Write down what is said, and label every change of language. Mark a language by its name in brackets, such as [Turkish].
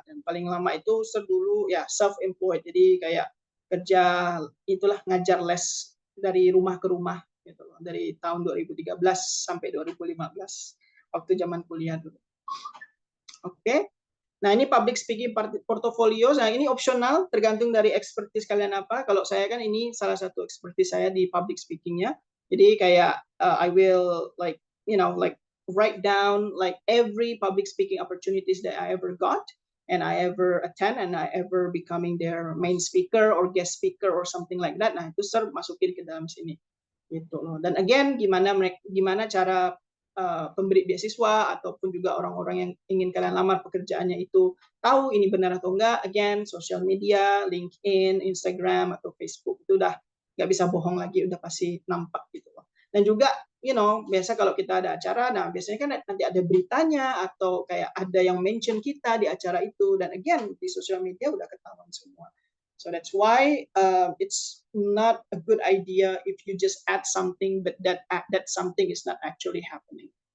[Indonesian] Dan paling lama itu dulu ya self employed. Jadi kayak kerja itulah ngajar les dari rumah ke rumah gitu loh. Dari tahun 2013 sampai 2015 waktu zaman kuliah dulu. Oke. Nah, ini public speaking portfolio. Nah, ini opsional, tergantung dari expertise kalian apa. Kalau saya kan ini salah satu expertise saya di public speakingnya. Jadi kayak [English] I will like write down like every public speaking opportunities that I ever got and I ever attend and I ever becoming their main speaker or guest speaker or something like that. [Indonesian] Nah, itu masukin ke dalam sini. Gitu loh. Dan again, gimana cara pemberi beasiswa ataupun juga orang-orang yang ingin kalian lamar pekerjaannya itu tahu ini benar atau enggak. Again, social media, LinkedIn, Instagram atau Facebook itu udah nggak bisa bohong lagi, udah pasti nampak gitu loh. Dan juga biasa kalau kita ada acara, nah biasanya kan nanti ada beritanya atau kayak ada yang mention kita di acara itu. Dan again, di social media udah ketahuan semua. [English] So that's why it's not a good idea if you just add something, but that something is not actually happening.